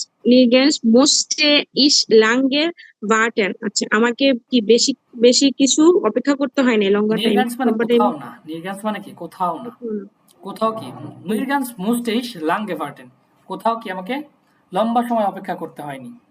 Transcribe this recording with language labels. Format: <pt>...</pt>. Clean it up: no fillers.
<de>Nirgends musste ich lange warten.</de> <bn>আচ্ছা, আমাকে কি বেশি কিছু অপেক্ষা করতে হয় না লম্বা টাইম। Nirgends মানে কোথাও না। Nirgends মানে কি কোথাও না। কোথাও কি</bn> <de>Nirgends musste ich lange warten.</de> <bn>কোথাও কি আমাকে লম্বা সময় অপেক্ষা করতে হয়নি।</bn>